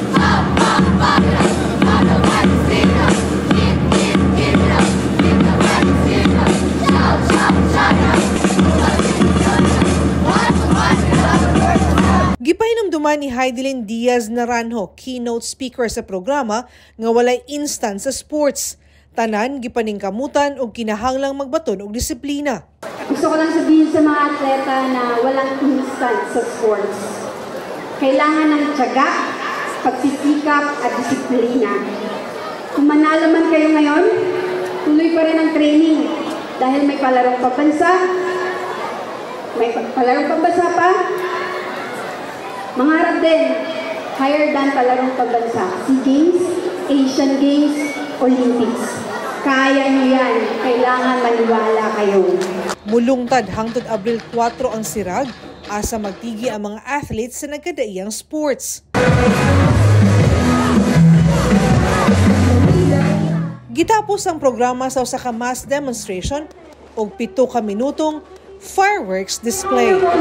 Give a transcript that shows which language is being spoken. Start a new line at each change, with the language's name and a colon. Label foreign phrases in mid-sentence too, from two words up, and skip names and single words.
Cebuano: Gipahinumduman ni Heidelin Diaz Naranjo, keynote speaker sa programa, nga walay instant sa sports. Tanan, gipaningkamutan o kinahanglang magbaton og disiplina.
Filipino: Gusto ko lang sabihin sa mga atleta na walang instant sa sports. Kailangan ng tiyaga, pagsisikap at disiplina. Kung manalo man kayo ngayon, tuloy pa rin ang training dahil may palarong pambansa, may palarong pambansa pa. Mangarap din
English: higher than
Filipino: palarong pagbansa. SEA Games, Asian Games, Olympics. Kaya niyo yan. Kailangan maniwala kayo.
Cebuano: Mulungtad hangtod Abril 4 ang sirag, asa magtigi ang mga athletes sa nagkadaiyang sports. Gitapos ang programa sa usa ka
English: mass demonstration
Cebuano: og 7 ka minutong
English: fireworks display.